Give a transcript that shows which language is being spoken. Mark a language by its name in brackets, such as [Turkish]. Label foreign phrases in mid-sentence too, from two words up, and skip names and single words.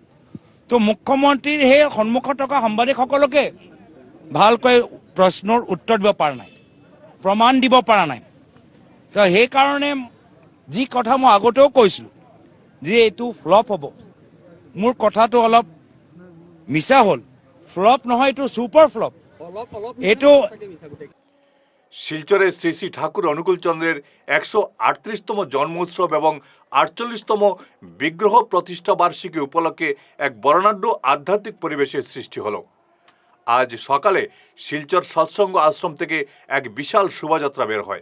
[Assamese] তো মুখ্যমন্ত্ৰীৰ সেই সন্মুখত থকা সাংবাদিকসকলকে ভালকৈ প্ৰশ্নৰ উত্তৰ দিব পৰা নাই, প্ৰমাণ দিব পৰা নাই। তো সেইকাৰণে যি কথা মই আগতেও কৈছিলোঁ যে এইটো ফ্লপ হ'ব, মোৰ কথাটো অলপ মিছা হ'ল। ফ্লপ নহয়, এইটো [English] super flop. [Assamese] এইটো [Bangla] শিলচরে শ্রী শ্রী ঠাকুর অনুকূল চন্দ্রের 138তম জন্ম উৎসব এবং 48তম বিগ্রহ প্রতিষ্ঠা বার্ষিকী উপলক্ষে এক বর্ণাঢ্য আধ্যাত্মিক পরিবেশের সৃষ্টি হলো। আজ সকালে শিলচর সৎসঙ্গ আশ্রম থেকে এক বিশাল শোভাযাত্রা বের হয়।